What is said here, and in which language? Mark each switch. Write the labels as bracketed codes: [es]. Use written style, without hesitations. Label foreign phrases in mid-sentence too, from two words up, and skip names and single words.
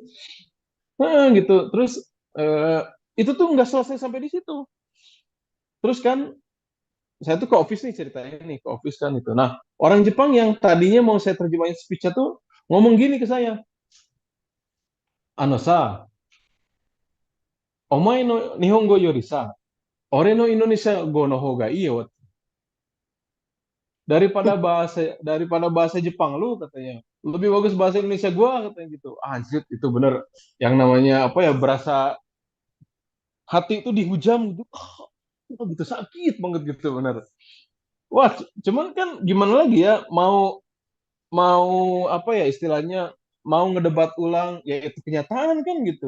[id] Gitu. Terus eh, itu tuh nggak selesai sampai di situ. Terus kan saya tuh ke office nih ceritanya nih ke office kan itu. Nah, orang Jepang yang tadinya mau saya terjemahin speech-nya tuh ngomong gini ke saya, Anosa, [ja] お前の日本語よりさ、俺のインドネシア語の方がいいよ. [id] Daripada bahasa Jepang lu katanya. Lebih bagus bahasa Indonesia gua katanya gitu. Anjir, itu bener yang namanya apa ya berasa hati itu dihujam gitu. Oh, gitu sakit banget gitu bener. Wah, cuman kan gimana lagi ya mau mau apa ya istilahnya mau ngedebat ulang ya itu kenyataan kan gitu.